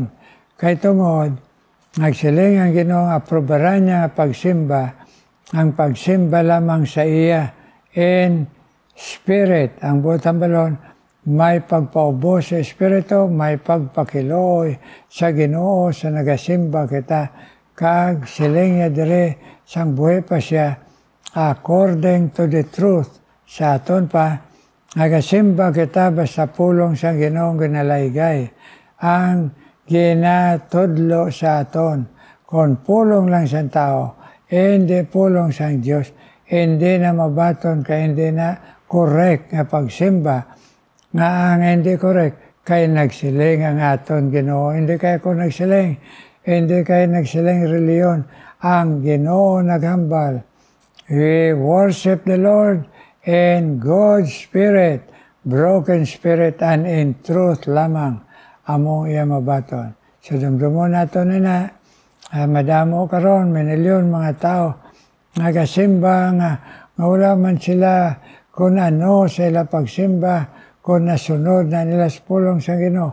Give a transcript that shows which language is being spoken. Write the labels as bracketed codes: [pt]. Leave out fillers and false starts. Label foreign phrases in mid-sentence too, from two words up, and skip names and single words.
[hil] Kay tungod, nagsiling ang Ginoo nga aprobaran niya nga pagsimba, ang pagsimba lamang sa iya [en] in spirit. [hil] Ang butang balon, may pagpaubo sa espiritu, may pagpakiloy sa Ginoo sa nagasimba kita, kag siling niya dire sang buhay pa siya [en] according to the truth. [hil] Sa aton pa, nagasimba kita basta pulong sa Ginoong ginalaygay. Ang ginatudlo sa aton, kung pulong lang sa tao, hindi pulong sa Diyos, hindi na mabaton kay hindi na correct nga pagsimba. Nga ang hindi correct, kay nagsiling ang aton Ginoo. Hindi kay ko nagsiling, hindi kay nagsiling reliyon. Ang Ginoo naghambal. [en] We worship the Lord in God's Spirit, broken spirit, and in truth [hil] lamang among iya mabaton. So dumdumon nato na madamo karon minilyon mga tao nagasimba nga wala man sila kung ano sila pagsimba, kung nasunod na nila sa pulong sa Ginoo.